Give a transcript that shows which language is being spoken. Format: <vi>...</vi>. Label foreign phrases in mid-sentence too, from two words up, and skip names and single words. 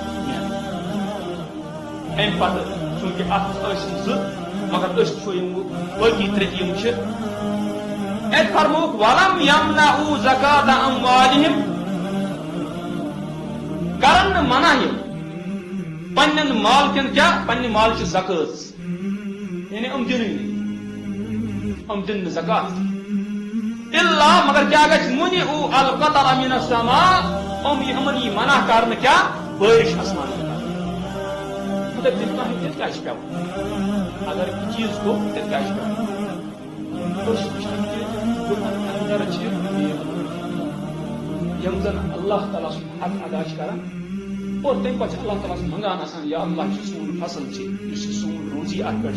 <ks>امہِ پتہٕ چوٗنٛکہِ اتھ منٛز ٲسۍ یِم زٕ مگر أسۍ وٕچھو یِم باقٕے ترٛےٚ یِم چھِ اَتہِ فرمووُکھ</ks> <ar>ولم یمنعوا زکات اموالہم</ar> <ks>کرن نہٕ منع یِم پننٮ۪ن مالکٮ۪ن کیٛاہ پننہِ مالچہِ زکٲژ یعنی یِم دِنٕے نہٕ یِم دِنۍ نہٕ زکات الا مگر کیٛاہ گژھِ</ks> <ar>منعوا القطر من السماء</ar> <ks>یِمن یی منع کرنہٕ کیٛاہ بٲرِش آسمان تیٚلہِ کیٛاہ چھِ پیٚوان اگر یہِ چیٖز گوٚو تیٚلہِ کیٛاہ چھِ پیٚوان أسۍ وٕچھان کہِ اندر چھِ یِم زن اللہ تعالیٰ سُنٛد حق ادا چھِ کران اور تمہِ پتہٕ چھِ اللہ تعالیٰ منگان آسان یا اللہ چھُ سون فصل چھِ یُس یہِ سون روزی اتھ پٮ۪ٹھ</ks>